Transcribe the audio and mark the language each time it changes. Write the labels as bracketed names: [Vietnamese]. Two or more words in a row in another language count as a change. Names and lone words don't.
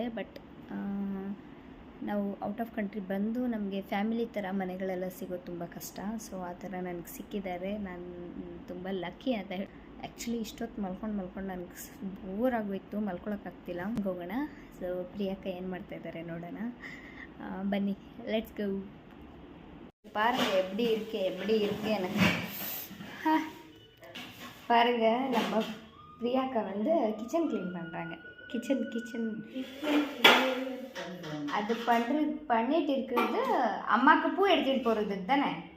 [Kannada] ಬಟ್ ನಾವು [English] out of country [Kannada] ಬಂದು ನಮಗೆ ಫ್ಯಾಮಿಲಿ ಥರ ಮನೆಗಳೆಲ್ಲ ಸಿಗೋದು ತುಂಬ ಕಷ್ಟ. ಸೊ ಆ ಥರ ನನಗೆ ಸಿಕ್ಕಿದ್ದಾರೆ. ನಾನು ತುಂಬ ಲಕ್ಕಿ ಅಂತ ಹೇಳಿ. ಆ್ಯಕ್ಚುಲಿ ಇಷ್ಟೊತ್ತು ಮಲ್ಕೊಂಡು ನನಗೆ ಬೋರ್ ಆಗೋಯ್ತು, ಮಲ್ಕೊಳಕ್ಕಾಗ್ತಿಲ್ಲ. ಹೋಗೋಣ. ಸೊ ಪ್ರಿಯಾಕ್ಕ ಏನು ಮಾಡ್ತಾಯಿದ್ದಾರೆ ನೋಡೋಣ, ಬನ್ನಿ, [English] let's go. [Tamil] பாருங்க எப்படி இருக்கே எனக்கு. பாருங்க நம்ம பிரியாக்கா வந்து [English] kitchen clean [Tamil] பண்ணுறாங்க. கிச்சன் அது பண்ணிட்டு இருக்கிறது அம்மாவுக்கு பூ எடுத்துகிட்டு போகிறது தானே.